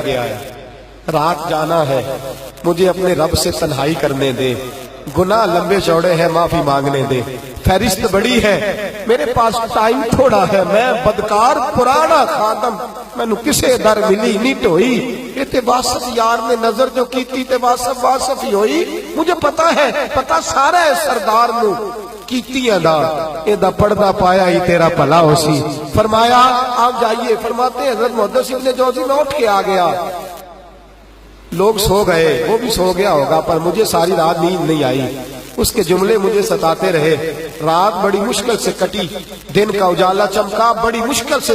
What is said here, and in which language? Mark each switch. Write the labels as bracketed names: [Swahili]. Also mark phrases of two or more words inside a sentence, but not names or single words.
[Urdu] گیا ہے، رات جانا ہے، مجھے اپنے رب سے تنہائی کرنے دے، گناہ لمبے چوڑے ہیں، معافی مانگنے دے، فہرست بڑی ہے، میرے پاس ٹائم تھوڑا ہے، میں بدکار پرانا خادم، [Punjabi] مینو کسے در ملی نہیں ٹوئی، یہ تے واسف یار نے نظر جو کیتی تے واسف واسف ہی ہوئی، [Urdu] مجھے پتا ہے، [Punjabi] پتا سارا ہے سردار نو کیتیاں دا، اے دا پردہ پایا ہی تیرا بھلا ہو سی۔ [Urdu] فرمایا آپ جائیے، فرماتے ہیں حضرت محدث ابن جوزی میں اٹھ کے آ گیا، لوگ سو گئے، وہ بھی سو گیا ہوگا، پر مجھے ساری رات نیند نہیں آئی، اس کے جملے مجھے ستاتے رہے، رات بڑی مشکل سے کٹی، دن کا اجالا چمکا، بڑی مشکل سے